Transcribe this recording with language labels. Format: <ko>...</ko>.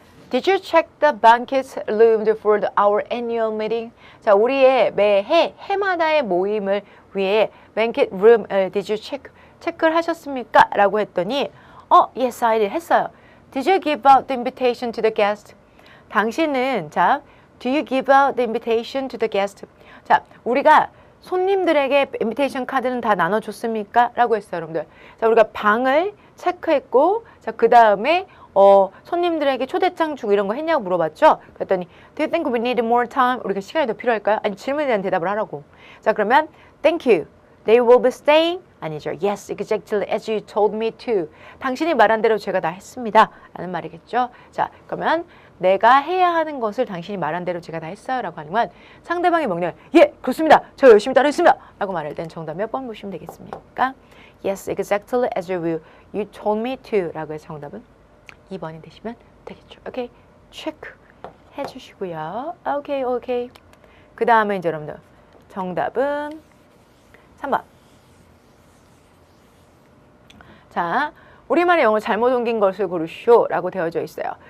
<en>Did you check the banquet room for our annual meeting?</en> <ko>자, 우리의 매해 해마다의 모임을 위해 banquet room</ko> <en>did you check?</en> <ko>체크를 하셨습니까? 라고 했더니</ko> <en>yes, I did</en> <ko>했어요.</ko> <en>Did you give out the invitation to the guest?</en> <ko>당신은 자,</ko> <en>do you give out the invitation to the guest?</en> <ko>자, 우리가 손님들에게 인비테이션 카드는 다 나눠줬습니까? 라고 했어요, 여러분들. 자, 우리가 방을 체크했고, 자, 그 다음에 손님들에게 초대장 주고 이런 거 했냐고 물어봤죠? 그랬더니</ko> <en>Do you think we need more time?</en> <ko>우리가 시간이 더 필요할까요? 아니, 질문에 대한 대답을 하라고. 자, 그러면</ko> <en>Thank you. They will be staying? 아니죠. Yes, exactly as you told me to.</en> <ko>당신이 말한 대로 제가 다 했습니다. 라는 말이겠죠. 자, 그러면 내가 해야 하는 것을 당신이 말한 대로 제가 다 했어요. 라고 하는 건 상대방이 먹는 예, 그렇습니다. 저 열심히 따르겠습니다. 라고 말할 땐 정답 몇 번 보시면 되겠습니까?</ko> <en>Yes, exactly as you told me to.</en> <ko>라고 해서 정답은 2번이 되시면 되겠죠. 오케이, 체크 해주시고요. 오케이. 그 다음에 이제 여러분들 정답은 3번. 자, 우리말의 영어 잘못 옮긴 것을 고르시오 라고 되어져 있어요.</ko>